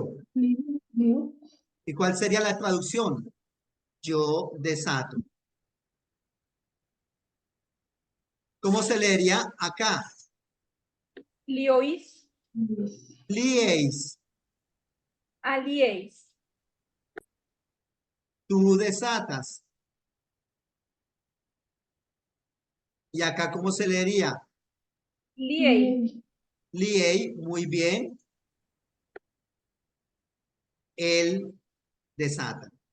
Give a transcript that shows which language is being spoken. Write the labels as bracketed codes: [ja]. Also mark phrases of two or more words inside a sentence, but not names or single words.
[el] Lío. Lío. [es] ¿Y cuál sería la traducción? Yo desato. ¿Cómo se leería acá? [el] Liois, Liéis, alieis, [es] tú desatas. ¿Y acá cómo se leería? [el] liei, [es] Liei, muy bien. Él desata.